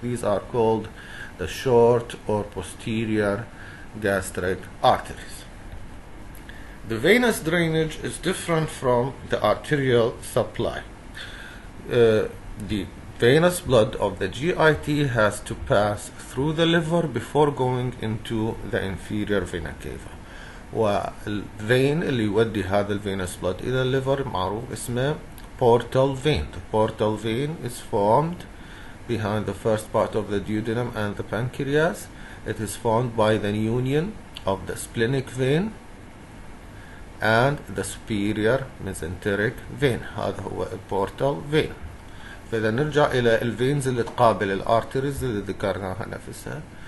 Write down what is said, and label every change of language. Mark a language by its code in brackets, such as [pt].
[en] These are called the short or posterior gastric arteries. The venous drainage is different from the arterial supply. The venous blood of the GIT has to pass through the liver before going into the inferior vena cava. [ar] والvein اللي يودي هذا الvenous blood إلى الليفر معروف اسمه portal vein. [en] The portal vein is formed behind the first part of the duodenum and the pancreas. It is formed by the union of the splenic vein and the superior mesenteric vein. [ar] هذا هو portal vein. فإذا نرجع إلى الفينز اللي تقابل الارتريز اللي ذكرناها نفسها.